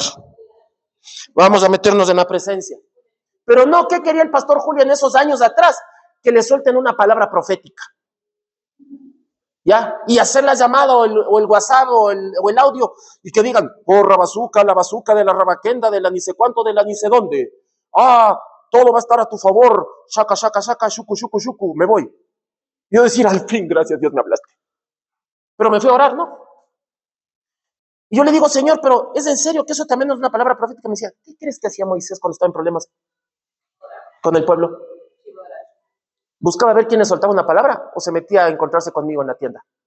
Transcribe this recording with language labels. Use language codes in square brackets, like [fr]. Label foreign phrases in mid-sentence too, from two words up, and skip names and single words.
[es] Vamos a meternos en la presencia. Pero no, ¿qué quería el pastor Julio en esos años atrás? Que le suelten una palabra profética. Y hacer la llamada o el WhatsApp o el audio y que digan, la bazuca de la rabaquenda, de la ni sé cuánto, de la ni sé dónde. Todo va a estar a tu favor. Shaka, shaka, shaka, shuku, shuku, shuku. Me voy. Y yo decir, al fin, gracias Dios me hablaste. Pero me fui a orar, ¿no? Y yo le digo, Señor, pero ¿es en serio que eso también no es una palabra profética? Me decía, ¿qué crees que hacía Moisés cuando estaba en problemas con el pueblo? Buscaba ver quién le soltaba una palabra o se metía a encontrarse conmigo en la tienda.